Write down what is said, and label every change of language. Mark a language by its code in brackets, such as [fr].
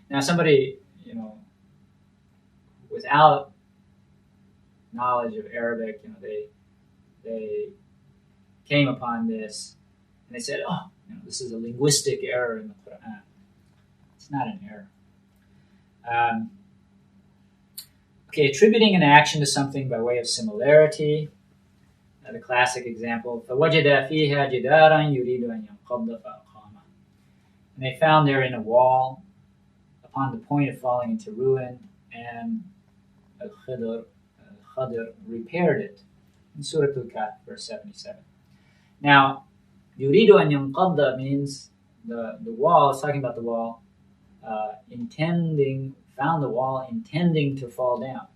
[en] Now, somebody, without knowledge of Arabic, they came upon this and they said, "Oh, this is a linguistic error in the Quran." It's not an error. Okay, attributing an action to something by way of similarity. [ar] The classic example, فَوَجَدَ فِيهَا جِدَارًا يُرِيدُ أَنْ يَنْقَضَّ فَأَقَامَهُ. [en] And they found therein a wall upon the point of falling into ruin, and Al-Khidr repaired it. In Surah Al-Kahf, verse 77. Now, [ar] يُرِيدُ أَنْ يَنْقَضَّ [en] means the wall, it's talking about the wall, found the wall intending to fall down.